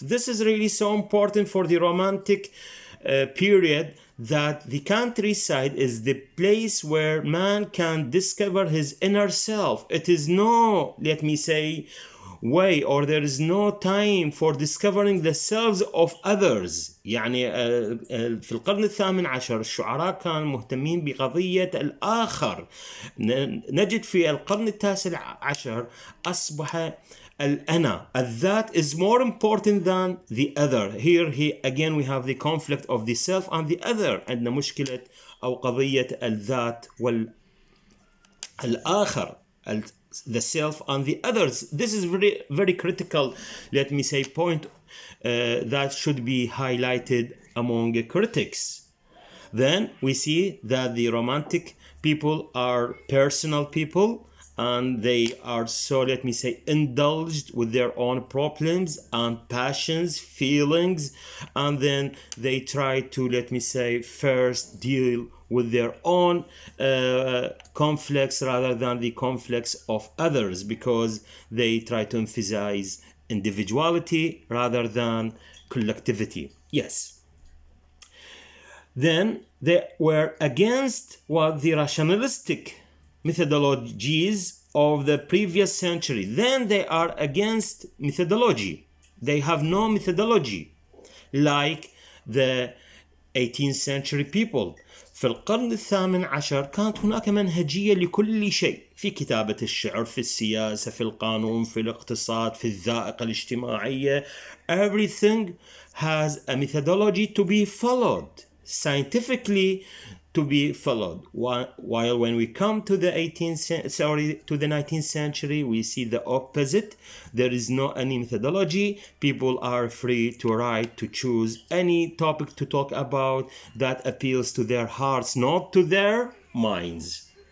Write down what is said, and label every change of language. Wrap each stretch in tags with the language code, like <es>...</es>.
<en>This is really so important for the Romantic period, that the countryside is the place where man can discover his inner self. It is no, let me say, way, or there is no time for discovering the selves of others.</en> <ar>يعني في القرن الثامن عشر الشعراء كانوا مهتمين بقضية الآخر. نجد في القرن التاسع عشر أصبح الأنا,</ar> <en>that is more important than the other. Here again we have the conflict of the self and the other.</en> <ar>عندنا مشكلة أو قضية الذات والآخر.</ar> <en>the self and the others. This is very, very critical, let me say, point that should be highlighted among critics. Then we see that the romantic people are personal people, and they are so, let me say, indulged with their own problems and passions, feelings, and then they try to, let me say, first deal with their own conflicts rather than the conflicts of others, because they try to emphasize individuality rather than collectivity. Yes. Then they were against what the rationalistic methodologies of the previous century. Then they are against methodology. They have no methodology like the 18th century people.</en> <ar>في القرن الثامن عشر كانت هناك منهجية لكل شيء، في كتابة الشعر، في السياسة، في القانون، في الاقتصاد، في الذائقة الاجتماعية.</ar> <en>Everything has a methodology to be followed, scientifically to be followed. While when we come to the 19th century, we see the opposite. There is no any methodology. People are free to write, to choose any topic to talk about that appeals to their hearts, not to their minds.</en>